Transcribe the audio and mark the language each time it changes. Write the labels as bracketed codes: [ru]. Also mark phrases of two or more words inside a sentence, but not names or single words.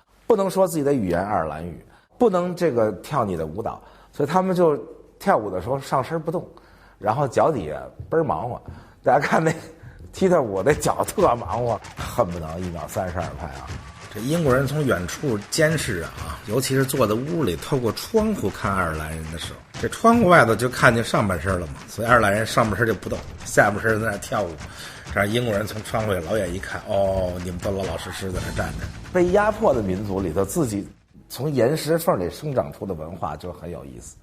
[zh] 不能說自己的語言愛爾蘭語，不能這個跳你的舞蹈，所以他們就跳舞的時候上身不動，然後腳底下倍兒忙活。大家看那踢踏舞那腳特忙活，恨不能1秒32拍啊！這英國人從遠處監視啊，尤其是坐在屋里，透過窗户看爱尔蘭人的时候，这窗户外头就看见上半身了嘛，所以爱尔蘭人上半身就不动，下半身在那跳舞。这样英国人从窗户里老远一看，哦，你们都老老實實在那站着。被壓迫的民族裡頭，自己從岩石縫裡生長出的文化就很有意思。